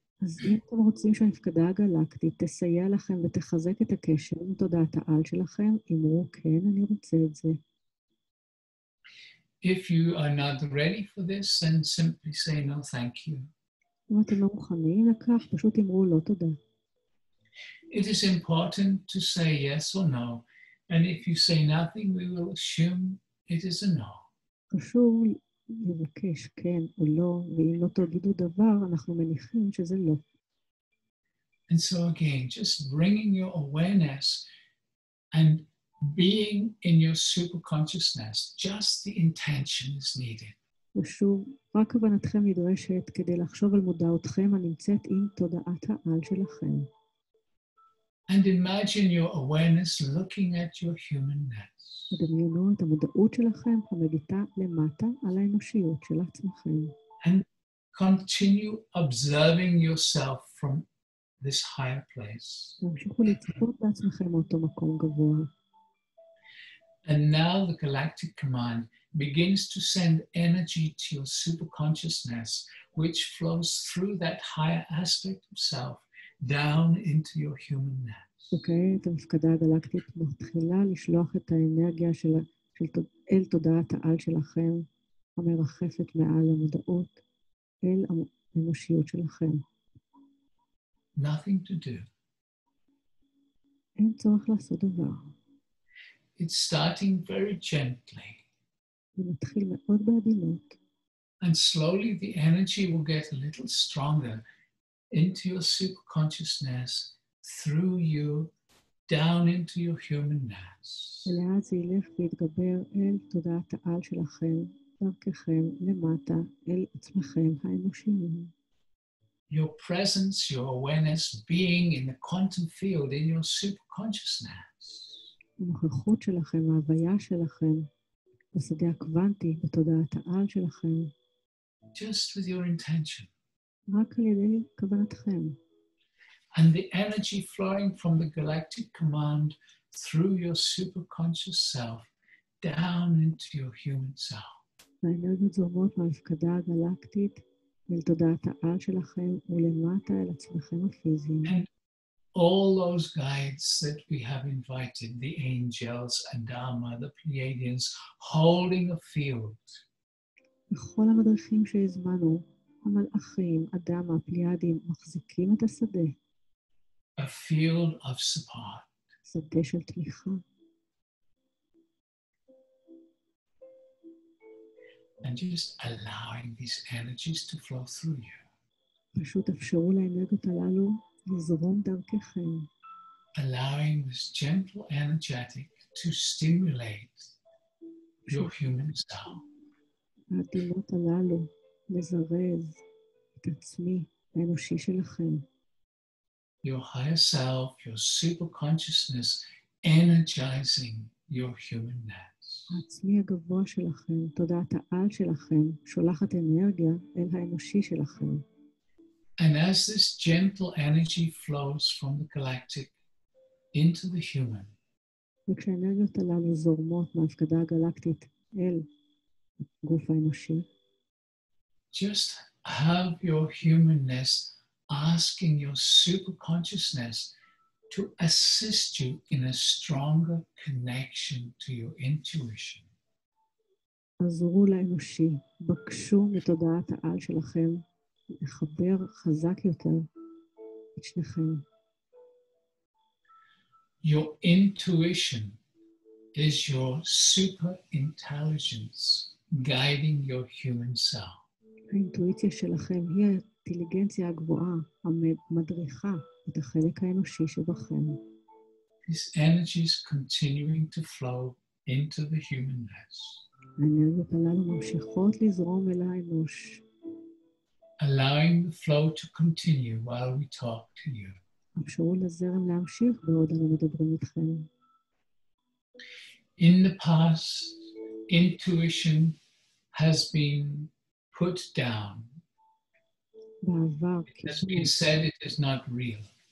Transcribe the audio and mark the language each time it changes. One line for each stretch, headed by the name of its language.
Hebrew: אז אם אתם רוצים שההפקדה הגלקטית תסייע לכם ותחזק את הקשר עם תודעת העל שלכם, אמרו כן, אני רוצה את זה.
English: If you are not ready for this, then simply say no, thank you.
Hebrew: אם אתם לא מוכנים לכך, פשוט אמרו לא תודה.
English: It is important to say yes or no, and if you say nothing, we will assume it is a no.
Hebrew: חשוב לבקש כן או לא, ואם לא תגידו דבר, אנחנו מניחים שזה לא.
English: And so again, just bringing your awareness and being in your superconsciousness, just the intention is needed.
Hebrew: ושוב, רק כוונתכם נדרשת כדי לחשוב על מודעותכם הנמצאת עם תודעת העל שלכם.
English: And imagine your awareness looking at your humanness.
Hebrew: ודמיינו את המודעות שלכם המביטה למטה על האנושיות של עצמכם.
English: And continue observing yourself from this higher place.
Hebrew: והמשיכו לצפות בעצמכם מאותו מקום גבוה.
English: And now the galactic command begins to send energy to your superconsciousness, which flows through that higher aspect of self down into your humanness.
Hebrew: וכעת המפקדה הגלקטית מתחילה לשלוח את האנרגיה אל תודעת העל שלכם, המרחפת מעל המודעות, אל האנושיות שלכם.
English: Nothing to do.
Hebrew: אין צורך לעשות דבר.
English: It's starting very gently.
Hebrew: זה מתחיל מאוד בעדינות.
English: And slowly the energy will get a little stronger into your superconsciousness, through you, down into your humanness.
Hebrew: ולאט זה ילך ויתגבר אל תודעת העל שלכם, דרככם למטה, אל עצמכם האנושיים.
English: Your presence, your awareness being in the quantum field, in your superconsciousness.
Hebrew: הנוכחות שלכם, ההוויה שלכם, בשדה הקוונטי, בתודעת העל שלכם.
English: Just with your intention.
Hebrew: רק על ידי כוונתכם.
English: And the energy flowing from the galactic command through your superconscious self down into your human self.
Hebrew: והאנרגיות זורמות מההפקדה הגלקטית אל תודעת העל שלכם ולמטה אל עצמכם הפיזיים.
English: And all those guides that we have invited, the angels, Adama, the Pleiadians, holding a field.
Hebrew: וכל המדריכים שהזמנו, המלאכים, אדמה, הפליאדים, מחזיקים את השדה.
English: A field of support.
Hebrew: שדה של תמיכה.
English: And just allowing these energies to flow through you.
Hebrew: פשוט אפשרו לאנרגיות הללו לזרום דרככם.
English: Allowing this gentle energetic to stimulate your human self.
Hebrew: העדינות הללו לזרז את עצמי האנושי שלכם.
English: Your higher self, your super consciousness, energizing your humanness.
Hebrew: העצמי הגבוה שלכם, תודעת העל שלכם, שולחת אנרגיה אל האנושי שלכם.
English: And as this gentle energy flows from the galactic into the human,
Hebrew: וכשהאנרגיות הללו זורמות מההפקדה הגלקטית אל הגוף האנושי,
English: just have your humanness asking your super consciousness to assist you in a stronger connection to your intuition.
Hebrew: עזרו לאנושי, בקשו מתודעת העל שלכם לחבר חזק יותר את שניכם.
English: Your intuition is your super intelligence guiding your human self.
Hebrew: האינטואיציה שלכם היא האינטליגנציה הגבוהה המדריכה את החלק האנושי שבכם.
English: These energies continuing to flow into the humanness,
Hebrew: האנרגיות הללו ממשיכות לזרום אל האנוש,
English: allowing the flow to continue while we talk to you.
Hebrew: אפשרו לזרם להמשיך בעוד אנו מדברים איתכם.
English: In the past, intuition has been put down.
Hebrew: בעבר,
English: It has been said it is not real.